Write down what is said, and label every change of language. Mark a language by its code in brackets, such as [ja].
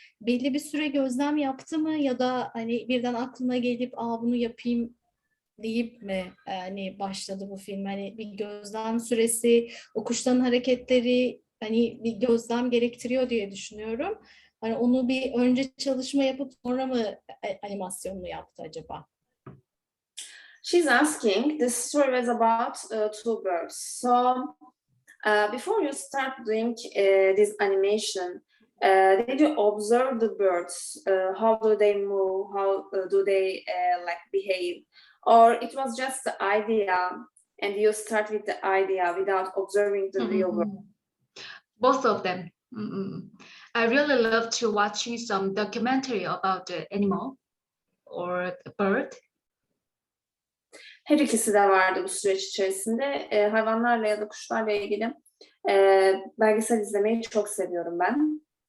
[tr] Belli bir süre gözlem yaptı mı, ya da hani birden aklına gelip bunu yapayım deyip mi hani başladı bu film? Hani bir gözlem süresi, o kuşların hareketleri hani bir gözlem gerektiriyor diye düşünüyorum. Hani onu bir önce çalışma yapıp sonra mı animasyonunu yaptı acaba? [en] She's asking, this story was about two birds. So before you start doing this animation, did you observe the birds? How do they move? How do they like behave? Or it was just the idea, and you start with the idea without observing the real world? Both of them. I really love to watching some documentary about the animal or the bird. [tr] Her ikisi de vardı bu süreç içerisinde. Hayvanlarla ya da kuşlarla ilgili belgesel izlemeyi çok seviyorum ben.